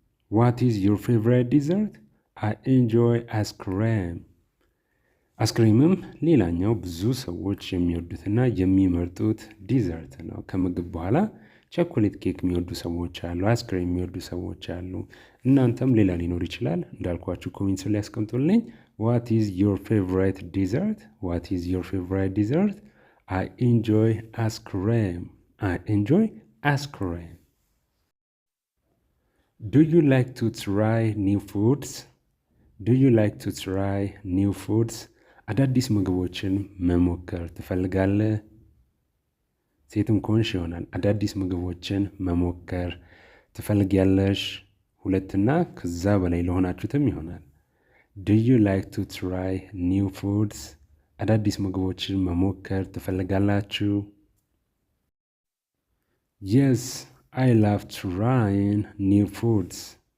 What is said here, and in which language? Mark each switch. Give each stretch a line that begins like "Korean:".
English: What is your favorite dessert? I enjoy ice cream.
Amharic: አይስክሪምም ሌላኛው ብዙ ሰዎች የሚወዱትና የሚመርጡት ዲዘርት ነው። ከምግብ በኋላ ቸኮሌት ኬክ የሚወዱ ሰዎች አሉ፣ አይስክሪም የሚወዱ ሰዎች አሉ። እናንተም ሌላ ሊኖር ይችላል። እንዳልኳችሁ ኮሜንት ላይ ያስቀምጡልኝ።
English: What is your favorite dessert? What is your favorite dessert? I enjoy ice cream. I enjoy ice cream. Do you like to try new foods? Do you like to try new foods?
Amharic: አዳዲስ ምግቦችን መሞከር ትፈልጋለህ? ሴትም ከሆንሽ ይሆናል። አዳዲስ ምግቦችን መሞከር ትፈልጊያለሽ? ሁለትና ከዛ በላይ ለሆናችሁትም ይሆናል።
English: Do you like to try new foods?
Amharic: አዳዲስ ምግቦችን መሞከር ትፈልጋላችሁ?
English: Yes, I love trying new foods.